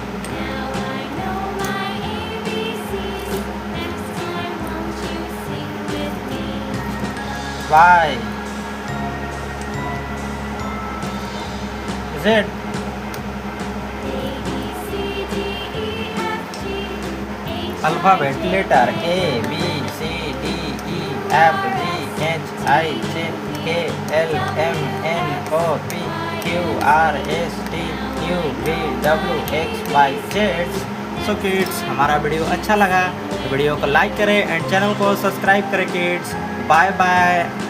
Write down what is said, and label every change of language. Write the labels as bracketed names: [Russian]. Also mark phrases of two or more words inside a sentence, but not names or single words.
[English] Y, Z, alphabet letter A, B, C, D, E, F, G, H, I, J, K, L, M, N, O, P, Q, R, S, T, U, V, W, X, Y, Z। so kids, [Hindi] हमारा वीडियो अच्छा लगा तो वीडियो को लाइक करें [English] and channel [Hindi] को सब्सक्राइब करें किड्स। [English] bye bye.